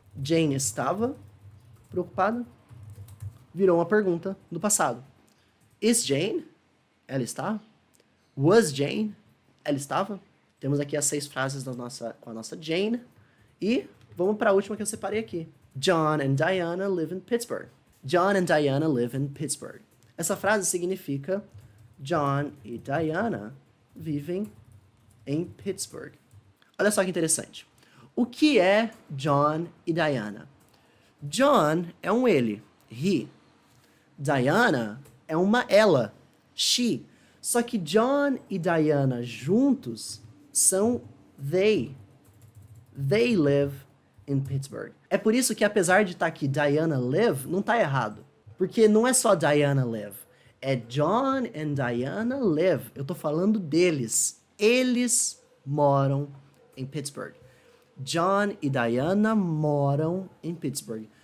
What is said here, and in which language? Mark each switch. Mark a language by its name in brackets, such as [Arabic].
[Portuguese] Jane estava preocupada? Virou uma pergunta do passado. [English] Is Jane? [Portuguese] Ela está? [English] Was Jane? [Portuguese] Ela estava? Temos aqui as 6 frases com a nossa Jane. E vamos para a última que eu separei aqui. [English] John and Diana live in Pittsburgh. John and Diana live in Pittsburgh. [Portuguese] Essa frase significa John e Diana vivem em Pittsburgh. Olha só que interessante. O que é John e Diana? John é um ele, he. Diana é uma ela, she. Só que John e Diana juntos são they. [English] They live in Pittsburgh. [Portuguese] É por isso que apesar de estar aqui Diana live, não está errado. Porque não é só Diana live. É John and Diana live. Eu tô falando deles. Eles moram em Pittsburgh. John e Diana moram em Pittsburgh.